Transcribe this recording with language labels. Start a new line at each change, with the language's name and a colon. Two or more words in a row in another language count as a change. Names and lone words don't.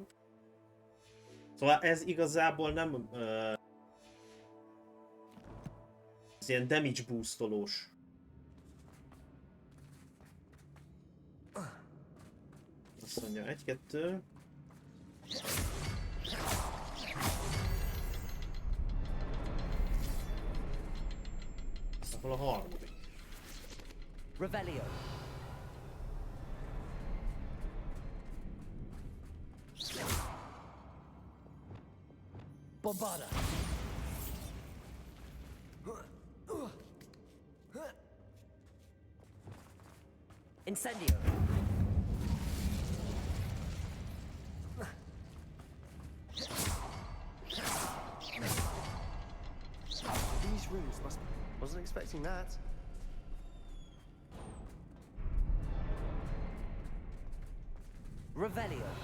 Hungarian: Szóval ez igazából nem ez ilyen
English: damage boostolós.
Hungarian: Azt mondja, 1-2. Hol a harmadik? Revelio. Bombarda. Incendio.
English: These runes must... Wasn't expecting that. Revelio.